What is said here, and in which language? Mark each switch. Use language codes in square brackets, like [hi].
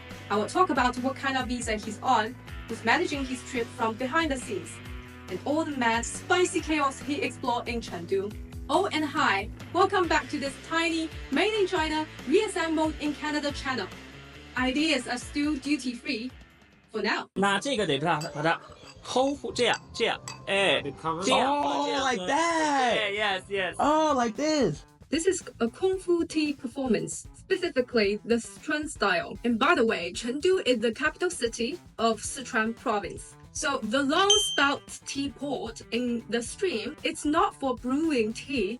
[en] I will talk about what kind of visa he's on, who's managing his trip from behind the scenes, and all the mad, spicy chaos he explored in Chengdu. Oh, and hi! Welcome back to this tiny, made in China, reassembled in Canada channel. Ideas are still duty-free for now. [zh] 那这个得把它 hold 这样，哎，这样。 [en] Oh, like that. Yes, yes. Oh, like this. This is a Kung Fu tea performance, specifically the Sichuan style. And by the way, Chengdu is the capital city of Sichuan province. So the long spout teapot in the stream, it's not for brewing tea.